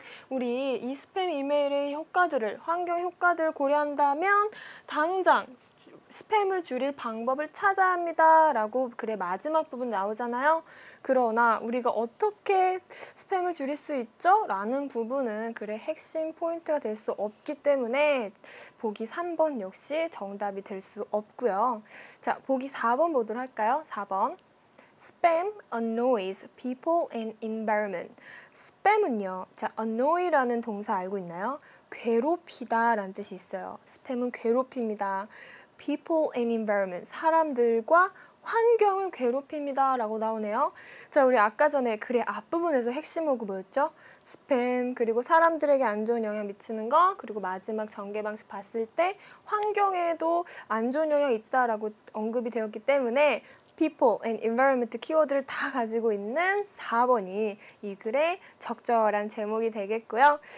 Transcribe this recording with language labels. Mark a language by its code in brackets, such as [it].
[ko] 우리 이 스팸 이메일의 효과들을, 환경 효과들을 고려한다면 당장 스팸을 줄일 방법을 찾아야 합니다 라고 글의 마지막 부분 나오잖아요. 그러나 우리가 어떻게 스팸을 줄일 수 있죠? 라는 부분은 글의 핵심 포인트가 될 수 없기 때문에 보기 3번 역시 정답이 될 수 없고요. 자, 보기 4번 보도록 할까요? [en] 4번 Spam annoys people and environment. [ko] 스팸은요, 자, annoy라는 동사 알고 있나요? 괴롭히다 라는 뜻이 있어요. 스팸은 괴롭힙니다. [en] people and environment, [ko] 사람들과 환경을 괴롭힙니다 라고 나오네요. 자, 우리 아까 전에 글의 앞부분에서 핵심 어구 뭐였죠? 스팸, 그리고 사람들에게 안 좋은 영향 미치는 거, 그리고 마지막 전개 방식 봤을 때 환경에도 안 좋은 영향이 있다라고 언급이 되었기 때문에 [en] people and environment [ko] 키워드를 다 가지고 있는 4번이 이 글의 적절한 제목이 되겠고요.